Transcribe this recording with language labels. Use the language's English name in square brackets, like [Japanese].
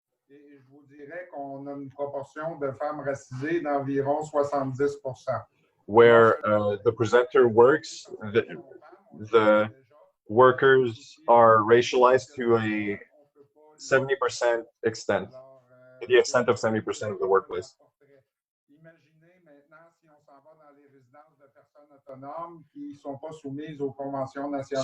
[French] Et je vous dirais qu'on a une proportion de femmes racisées d'environ 70%. [English] Where the presenter works, the workers are racialized to a 70% extent, to the extent of 70% of the workplace. [French] Imaginez maintenant si on s'en va dans les résidences de personnes autonomes qui ne sont pas soumises aux conventions nationales.